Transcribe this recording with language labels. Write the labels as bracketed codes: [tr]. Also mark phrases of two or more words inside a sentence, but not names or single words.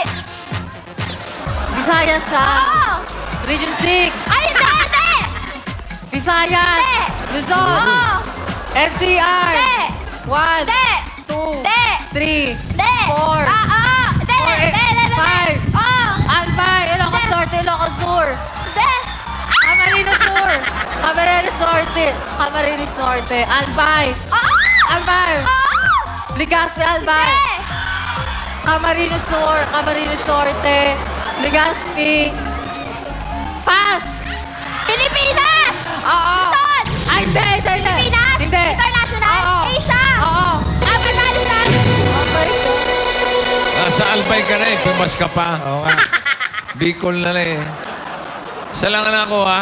[tl] Visayas siya. Oo! Region 6. Ay, hindi! Hindi! Visayas. Hindi! Luzon. Oo! NCR. Hindi! 1, Hindi! 2, 3, Hindi! 4, Oo! Hindi! Four, Hindi! Hindi! Hindi! 5. Oo! Albay, Ilocos Norte, Ilocos Sur. Hindi! Camarines Sur. Camarines Norte. Camarines Norte. Albay. Oo! Albay. Oo! Legazpi, Albay. Hindi! Camarines Sur. Camarines Norte. Legazpi. Pass. Pilipinas! Oo. Luzon! Ay, hindi. Pilipinas! Hindi. International! Oo. Asia! Oo. Afghanistan! Nasa Albay ka na eh. Pumas ka pa. Oo nga. Bicol na lang eh. Isa lang na ako, ha?